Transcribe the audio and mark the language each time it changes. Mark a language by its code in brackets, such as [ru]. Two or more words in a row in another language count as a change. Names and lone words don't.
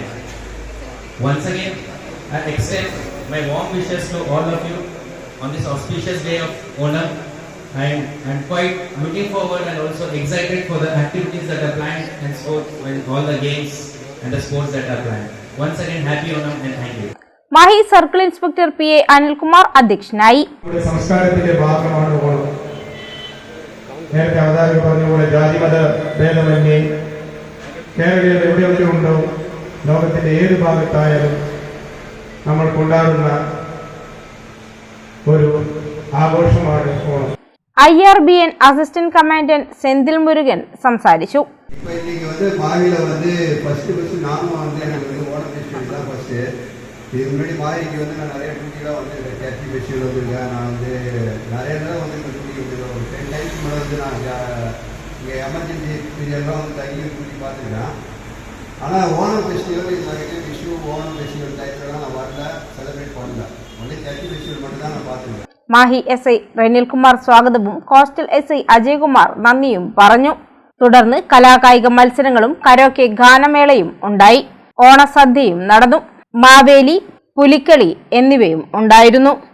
[en] Once again, I extend my warm wishes to all of you on this auspicious day of Onam. I'm quite looking forward and also excited for the activities that are planned and sports and all the games and the sports that are planned. Once again, happy Onam and thank you. [ml] മാഹി [en] circle inspector [ml] PA അനിൽകുമാർ അധ്യക്ഷനായി. സംസ്കാരത്തിന്റെ ഭാഗമാണ് ഓണം. നേരത്തെ അവതാരകർ പറഞ്ഞതുപോലെ ജാതിമത ഭേദമന്യേ കേരളീയർ എവിടെയൊക്കെ ഉണ്ടോ, ലോകത്തിന്റെ ഏത് ഭാഗത്തായാലും നമ്മൾ കൊണ്ടാടുന്ന ഒരു ആഘോഷമാണ് ഓണം. IRBN [en] assistant commandant [ml] സെന്തിൽ മുരുകൻ സംസാരിച്ചു. [ta] இப்போ இன்னைக்கு மாவில ஃபர்ஸ்ட் நானும் எனக்கு ஓணம் ஃபெஸ்டிவல் தான் ஃபர்ஸ்ட். இதுக்கு முன்னாடி மாவிக்கு நான் நிறைய டூட்டிலாம் டர்க்கி ஃபெஸ்டிவல் வந்திருக்கேன். நான் நிறைய நேரம் டூட்டி ஒரு 10 டைம்ஸ் மேலே நான் இங்கே [en] emergency period [ta] தங்கி டூட்டி பார்த்துருக்கேன். ஆனால் ஓணம் ஃபெஸ்டிவல் இந்த விஷு ஓணம் [en] festival time [ta] நான் வரல, செலிப்ரேட் பண்ணல. [en] only turkey festival [ta] மட்டும் தான் நான் பார்த்துருக்கேன். [ml] മാഹി SI റെനിൽകുമാർ സ്വാഗതവും കോസ്റ്റൽ SI അജയ്കുമാർ നന്ദിയും പറഞ്ഞു. തുടർന്ന് കലാകായിക മത്സരങ്ങളും കരോക്കെ ഗാനമേളയും ഉണ്ടായി. ഓണസദ്യയും നടന്നു. മാവേലി, പുലിക്കളി എന്നിവയും ഉണ്ടായിരുന്നു.